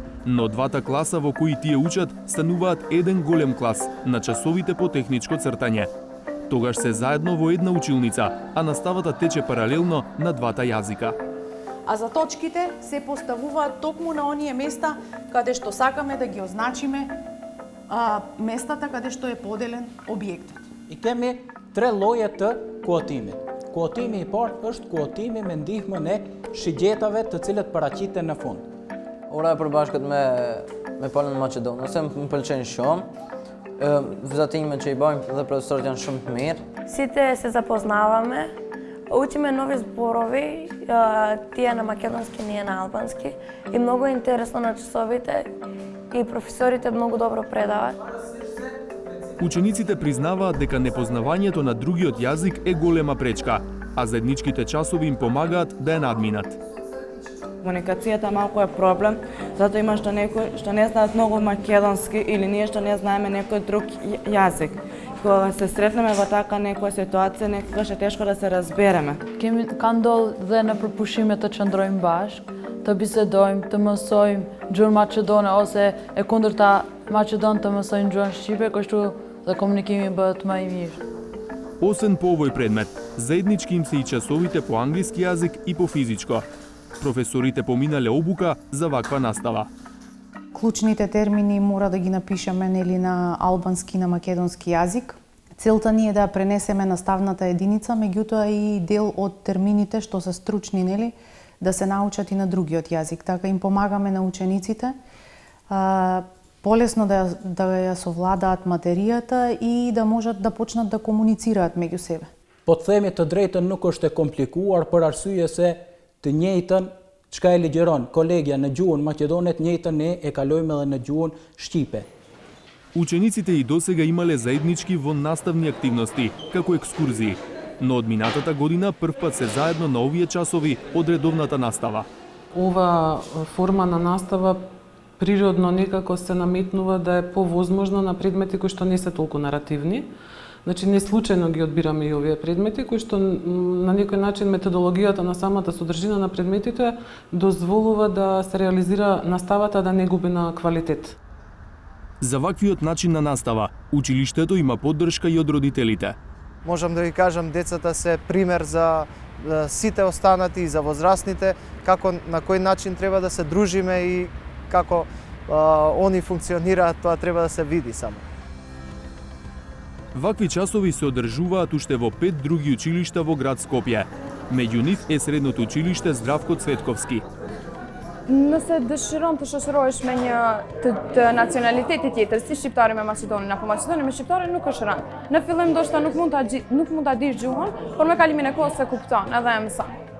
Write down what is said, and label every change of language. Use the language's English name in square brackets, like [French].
[Macedonian] Но двата класа во кои тие учат стануваат еден голем клас на часовите по техничко цртање. Тогаш се заедно во една училница, а наставата тече паралелно на двата јазика. А за точките се поставуваат токму на оние места каде што сакаме да ги означиме местата каде што е поделен објектот. [Albanian] И кеми tre lloje të kuotimit. Kuotimi I parë është kuotimi me ndihmën e shigjetave të cilët paraqiten në fund. Ora e përbashkët me palën Maqedonë, ose më pëlqen shumë. Vizatimet që I bëjmë dhe profesorët janë shumë të mirë. [Macedonian] Сите се запознаваме, учиме нови зборови, тие на македонски, ние на албански. И многу е интересно на часовите и професорите многу добро предаваат. Учениците признаваат дека непознавањето на другиот јазик е голема пречка, а заедничките часови им помагаат да ја надминат. Комуникацијата малку е проблем, затоа има што некои што не знаат многу македонски или ние што не знаеме некој друг јазик. Кога се сретнеме во така некоја ситуација, некогаш е тешко да се разбереме. [Albanian] Kemi ka ndodhur dhe në përpushime të qëndrojmë bashkë, të bisedojmë, të mësojmë gjuhën maqedone ose e kundërta maqedon të mësojnë gjuhën shqipe, kështu dhe komunikimi bëhet më I mirë. [Macedonian] Освен по овој предмет, заеднички им се и часовите по англиски јазик и по физичко. Професорите поминале обука за ваква настава. Клучните термини мора да ги напишеме нели на албански и на македонски јазик. Целта ни е да пренесеме наставната единица, меѓутоа и дел од термините што се стручни нели да се научат и на другиот јазик. Така им помагаме на учениците полесно да ја совладаат материјата и да можат да почнат да комуницираат меѓу себе. [Albanian] Po të themi të drejtën nuk është e komplikuar për arsye se të njëjtën çka e ligjeron kolegja në gjuhën maqedone, të njëjtën ne e kalojmë edhe në gjuhën shqipe. [Macedonian] Учениците и досега имале заеднички во наставни активности, како екскурзии, но од минатата година првпат се заедно на овие часови од редовната настава. Ова форма на настава природно некако се наметнува да е повозможно на предмети кои што не се толку наративни. Значи, не случајно ги одбираме и овие предмети, кои што на некој начин методологијата на самата содржина на предметите дозволува да се реализира наставата да не губи на квалитет. За ваквиот начин на настава, училиштето има поддршка и од родителите. Можам да ви кажам, децата се пример за сите останати и за возрастните, како на кој начин треба да се дружиме и како они функционираат, тоа треба да се види само. Вакви часови се одржуваат уште во 5 други училишта во град Скопје. Меѓу нив е средното училиште Здравко Цветковски. [Albanian] Nëse dëshiron të shoqërohesh me një të nacionaliteti tjetër, si shqiptari me maqedonin apo maqedoni me shqiptarin, nuk është rënd. Në fillim ndoshta nuk mund ta dish gjuhën, por me kalimin e kohës se kupton edhe e mëson.